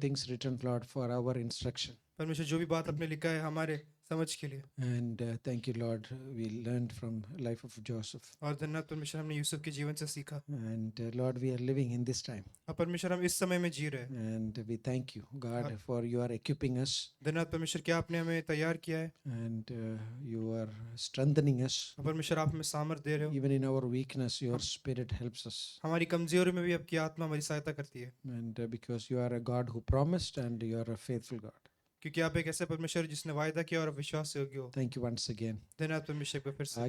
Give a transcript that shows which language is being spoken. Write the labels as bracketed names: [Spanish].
[English] things written, Lord, for our instruction. [Hindi] परमेश्वर जो भी बात आपने लिखा है हमारे समझ के लिए [English] And thank you, Lord, we learned from life of Joseph. [Hindi] और धन्यवाद परमेश्वर हमने यूसुफ के जीवन से सीखा [English] And Lord, we are living in this time. [Hindi] और परमेश्वर हम इस समय में जी रहे हैं [English] And we thank you, God, for you are equipping us [Hindi] धन्यवाद परमेश्वर क्या आपने हमें तैयार किया है [English] and you are strengthening us. [Hindi] और परमेश्वर आप हमें सामर्थ दे रहे हो [English] Even in our weakness, your spirit helps us. [Hindi] हमारी कमजोरी में भी आपकी आत्मा हमारी सहायता करती है [English] And because you are a God who promised and you are a faithful God. [Hindi] क्योंकि आप एक ऐसे परमेश्वर जिसने वायदा किया और आप विश्वास योग्य हो [English] Thank you once again. [Hindi] धन्यवाद परमेश्वर को फिर से